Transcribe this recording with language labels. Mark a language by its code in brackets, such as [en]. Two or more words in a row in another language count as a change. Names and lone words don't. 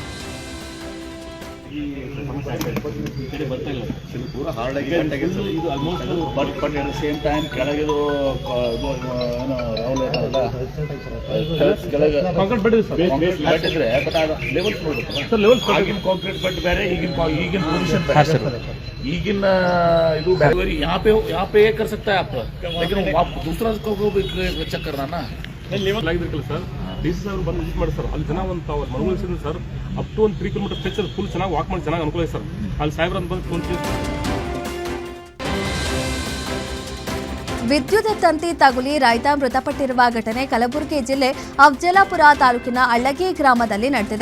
[kn] ಪೂರ ಹಾರ್ಡಾಗಿ ಇದು [en] almost but at the same time [kn] ಕೆಳಗಿದು [en] concrete bed [kn] ಇದ್ರೆ ಬಟ್ ಅದು ಲೆವೆಲ್ಸ್ ನೋಡ್ಬೇಕು. ಆಗಿನ [en] concrete bed [kn] ಬೇರೆ, ಈಗಿನ ಪೊಸಿಷನ್ ಬೇರೆ. ಈಗಿನ ಇದು ಬೇರೆ. [hi] यहाँ पे कर सकता है आप, लेकिन आप दूसरा चेक करना ना. [kn] ಲೆವೆಲ್ ಆಗಿರ್ಕಲ್ಲ ಸರ್, DC ಅವರು ಬಂದು ವಿಸಿಟ್ ಮಾಡಿ ಸರ್. ಅಲ್ಲಿ ಜನ ಒಂದು ಮನವೊಲಿಸಿದ್ರು ಸರ್. [en] up to [kn] 1 3 [en] kilometer stretch full [kn] ಚೆನ್ನಾಗಿ ವಾಕ್ ಮಾಡಿ ಚೆನ್ನಾಗಿ ಅನುಕೂಲ ಇದೆ ಸರ್. ಅಲ್ಲಿ ಸಾಹೇಬ್ರ ಅಂತ ಬಂದು ಫೋನ್ ವಿದ್ಯುತ್ ತಂತಿ ತಗುಲಿ ರೈತ ಮೃತಪಟ್ಟಿರುವ ಘಟನೆ ಕಲಬುರಗಿ ಜಿಲ್ಲೆ ಅಫಜಲಾಪುರ ತಾಲೂಕಿನ ಅಳ್ಳಗಿ ಗ್ರಾಮದಲ್ಲಿ ನಡೆದಿದೆ.